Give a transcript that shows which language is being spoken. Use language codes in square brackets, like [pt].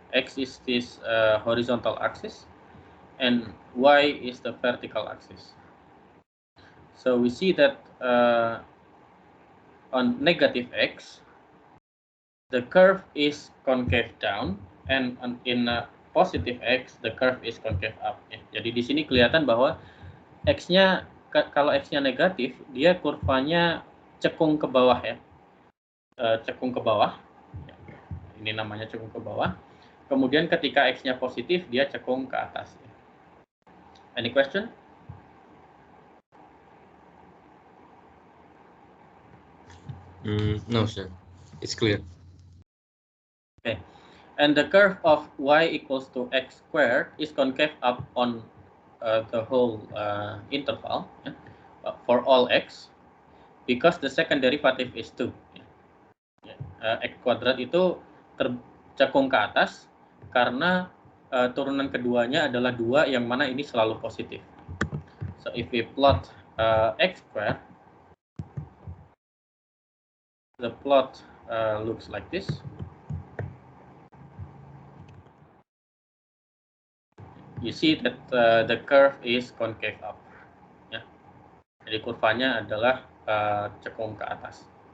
[en] X is this horizontal axis, and y is the vertical axis. So we see that on negative x, the curve is concave down, and in positive x, the curve is concave up. [id] Ya. Jadi di sini kelihatan bahwa x-nya, kalau x-nya negatif, dia kurvanya cekung ke bawah ya, cekung ke bawah. Ini namanya cekung ke bawah. Kemudian ketika x-nya positif, dia cekung ke atas. [en] Any question? No, sir. It's clear. Okay. And the curve of y equals to x squared is concave up on the whole interval for all x, because the second derivative is 2. [id] X kuadrat itu tercekung ke atas karena turunan keduanya adalah 2, yang mana ini selalu positif. [en] So if we plot x squared, the plot looks like this. You see that the curve is concave up. [id] Ya. Jadi kurvanya adalah cekung ke atas.